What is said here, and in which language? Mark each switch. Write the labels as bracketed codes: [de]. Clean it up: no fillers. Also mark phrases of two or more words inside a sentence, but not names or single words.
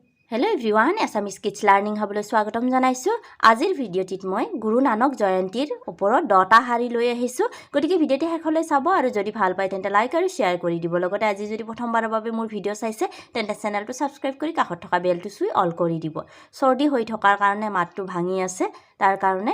[en] Hello everyone [as] एसामिज किड्स लार्निंग हाबले স্বাগতম জনাইছো আজিৰ ভিডিঅ'টিত মই গুৰু নানক জয়ন্তীৰ ওপৰত 10টা শাৰী লৈ আহিছো গতিকে ভিডিঅ'টি শেষলৈ চাব আৰু যদি ভাল পায় তেন্তে লাইক আৰু শেয়াৰ কৰি দিব লগতে আজি যদি প্ৰথমবাৰৰ বাবে মোৰ ভিডিঅ' চাইছে তেন্তে চেনেলটো সাবস্ক্ৰাইব কৰি কাষত থকা বেলটো চুই অল কৰি দিব সৰ্দি হৈ থকাৰ কাৰণে মাতটো ভাঙি আছে তাৰ কাৰণে